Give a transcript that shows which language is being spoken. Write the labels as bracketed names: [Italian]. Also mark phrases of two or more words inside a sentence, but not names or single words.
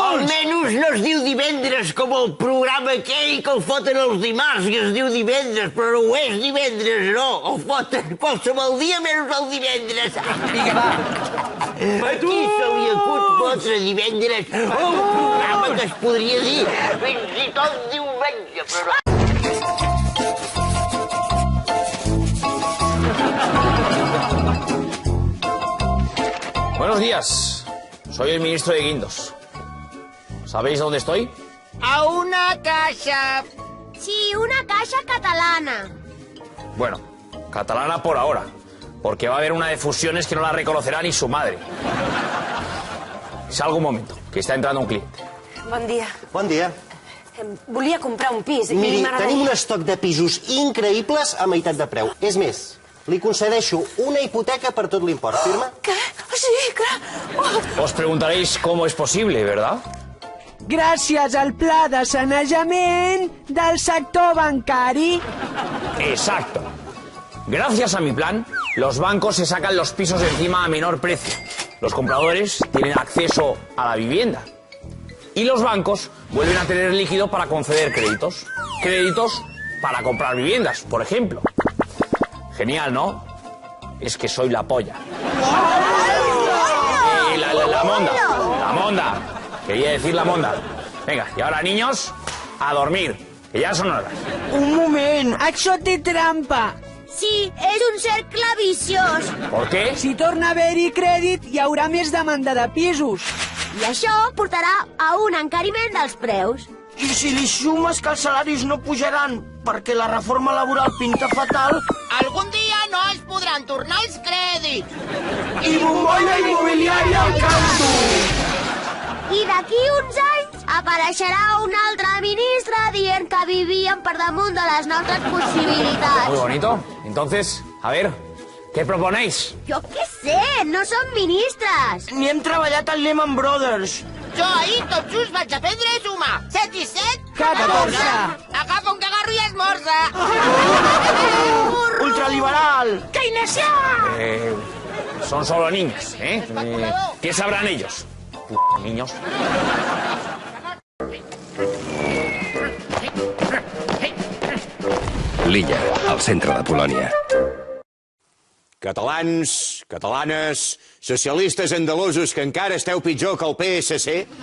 [Catalan] Almenys no es diu divendres com el programa aquell que el foten els dimarts, que es diu divendres, però no ho és divendres, no. El foten qualsevol dia menys el divendres. Vinga, va. A qui se li acut fotre divendres un programa que es podria dir fins i tot diumenge, però no. [Spanish] Buenos días, soy el ministro de Guindos. ¿Sabéis dónde estoy? A una casa. Sí, una casa catalana. Bueno, catalana por ahora, porque va a haber una de fusiones que no la reconocerá ni su madre. Salgo un momento, que está entrando un cliente. [Catalan] Bon dia. Bon dia. Volia comprar un pis. Miri, tenim un estoc de pisos increïbles a meitat de preu. És més, li concedeixo una hipoteca per tot l'import. Firma? Què? Sí, clar. [Spanish] Os preguntaréis cómo es posible, ¿verdad? [Catalan] Gràcies al pla de sanejament del sector bancari. [Spanish] Exacto. Gracias a mi plan, los bancos se sacan los pisos de encima a menor precio. Los compradores tienen acceso a la vivienda. Y los bancos vuelven a tener líquido para conceder créditos. Créditos para comprar viviendas, por ejemplo. Genial, ¿no? Es que soy la polla. La monda. Quería decir la monda. Venga, y ahora, niños, a dormir, que ya son horas. [Catalan] Un moment, això té trampa. Sí, és un cercle viciós. [Spanish] ¿Por qué? [Catalan] Si torna a haver-hi crèdit, hi haurà més demanda de pisos. I això portarà a un encariment dels preus. I si li sumes que els salaris no pujaran perquè la reforma laboral pinta fatal... Algun dia no es podran tornar els crèdits. I bombolla immobiliària al canto! I d'aquí uns anys apareixerà un altre ministre dient que vivíem per damunt de les nostres possibilitats. [Spanish] Muy bonito. Entonces, a ver, ¿qué proponéis? [Catalan] Jo què sé, no som ministres. Ni hem treballat al Lehman Brothers. Jo ahir tot just vaig aprendre a sumar. 7 i 7... 14. Agafa un cagarro i esmorza. Ultraliberal. Keynesià! [Spanish] Son solo niños, ¿eh? ¿Qué sabrán ellos? Niños. [Catalan] L'Illa, al centre de Polònia. Catalans, catalanes, socialistes andalusos que encara esteu pitjor que el PSC.